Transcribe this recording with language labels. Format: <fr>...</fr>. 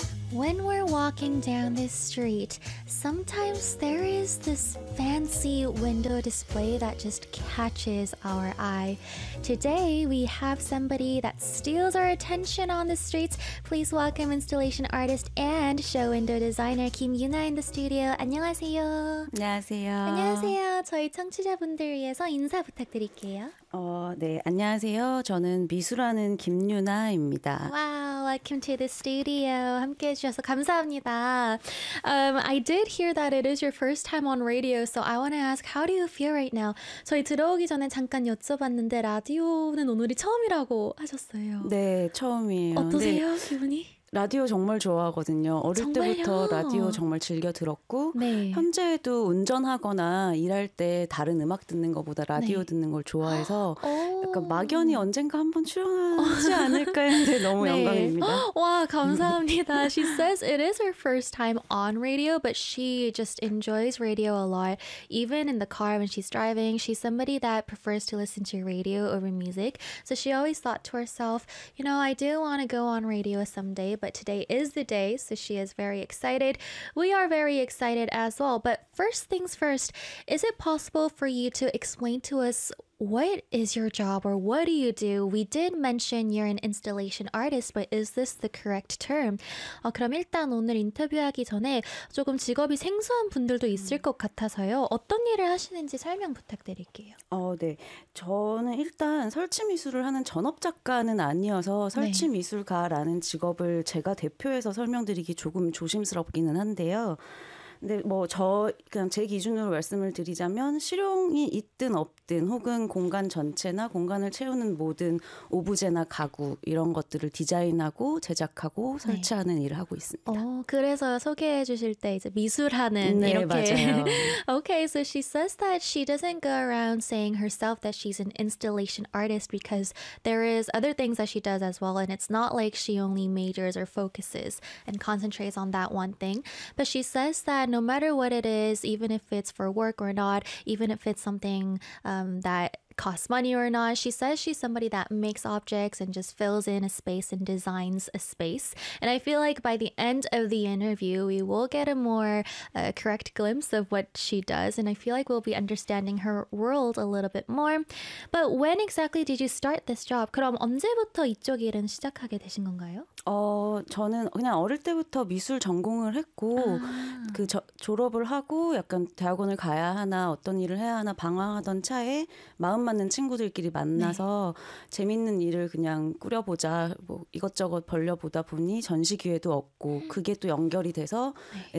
<en>When we're walking down this street, sometimes there is this fancy window display that just catches our eye. Today, we have somebody that steals our attention on the streets. Please welcome installation artist and show window designer Kim Yuna in the studio.</en> <ko>안녕하세요. 안녕하세요. 안녕하세요. 저희 청취자분들 위해서 인사 부탁드릴게요. 네, 안녕하세요. 저는 미술하는 김유나입니다.</ko> <en>Wow, welcome to the studio.</en> <ko>함께 해주셔서 감사합니다.</ko> <en>I did hear that it is your first time on radio, so I want to ask, how do you feel right now?</en> <ko>저희 들어오기 전에 잠깐 여쭤봤는데 라디오는 오늘이 처음이라고 하셨어요. 네, 처음이에요. 어떠세요, 네. 기분이? 라디오 정말 좋아하거든요. 어릴 정말요? 때부터 라디오 정말 즐겨 들었고 네. 현재에도 운전하거나 일할 때 다른 음악 듣는 것보다 라디오 네. 듣는 걸 좋아해서 약간 막연히 언젠가 한번 출연하지 않을까 했는데 너무 네. 영광입니다. 와, 감사합니다.</ko> <en>She says it is her first time on radio, but she just enjoys radio a lot. Even in the car when she's driving, she's somebody that prefers to listen to radio over music. So she always thought to herself, you know, I do want to go on radio someday. But today is the day, so she is very excited. We are very excited as well. But first things first, is it possible for you to explain to us what is your job or what do you do? We did mention you're an installation artist, but is this the correct term?</en> <ko>그럼 일단 오늘 인터뷰하기 전에 조금 직업이 생소한 분들도 있을 것 같아서요. 어떤 일을 하시는지 설명 부탁드릴게요. 네. 저는 일단 설치 미술을 하는 전업 작가는 아니어서 설치 네. 미술가라는 직업을 제가 대표해서 설명드리기 조금 조심스럽기는 한데요. 근데 뭐 저 그냥 제 기준으로 말씀을 드리자면 실용이 있든 없든 혹은 공간 전체나 공간을 채우는 모든 오브제나 가구 이런 것들을 디자인하고 제작하고 설치하는 네. 일을 하고 있습니다. 그래서 소개해 주실 때 이제 미술하는 네, 이렇게 맞아요.</ko> <en>Okay, so she says that she doesn't go around saying herself that she's an installation artist because there is other things that she does as well and it's not like she only majors or focuses and concentrates on that one thing. But she says that no matter what it is, even if it's for work or not, even if it's something that costs money or not, she says she's somebody that makes objects and just fills in a space and designs a space. And I feel like by the end of the interview, we will get a more correct glimpse of what she does. And I feel like we'll be understanding her world a little bit more. But when exactly did you start this job?</en> <ko>그럼 언제부터 이쪽 일은 시작하게 되신 건가요? 저는 그냥 어릴 때부터 미술 전공을 했고 졸업을 하고 약간 대학원을 가야 하나 어떤 일을 해야 하나 방황하던 차에 마음 맞는 친구들끼리 만나서 네. 재밌는 일을 그냥 꾸려보자 뭐 이것저것 벌려보다 보니 전시 기회도 얻고 그게 또 연결이 돼서 네.</ko>